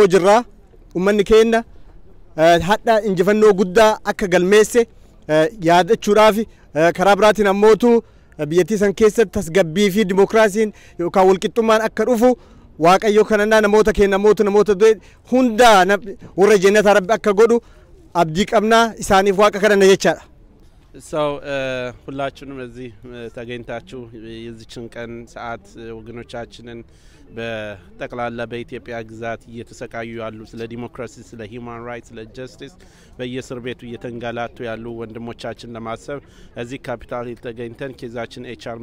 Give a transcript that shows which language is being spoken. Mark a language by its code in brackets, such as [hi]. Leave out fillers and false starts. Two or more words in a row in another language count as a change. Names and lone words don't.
[om] jirraa uummanni keenya hadha injifannoo guddaa akka galmeesse yaadachuudhaaf karaa biraatiin ammootu biyyattii san keessatti tasgabbii fi dimookiraasiin yookaan walqixxummaan akka dhufu waaqayyo kanannaa namoota keenya namoota hunda warra jannata rabbi akka godhu abdii qabnaa isaaniif waaqa kadhanna jechaadha. [am] ሁላችንም እዚህ ተገኝታችሁ የዚችን ቀን ሰዓት ወገኖቻችንን በጠቅላላ በኢትዮጵያ ግዛት እየተሰቃዩ ያሉ ስለ ዲሞክራሲ ስለ [en] human rights [am] ስለ ጀስቲስ በየእስር ቤቱ እየተንገላቱ ያሉ ወንድሞቻችን ለማሰብ እዚህ ካፒታል ሂል ተገኝተን ኬዛችን ኤችአር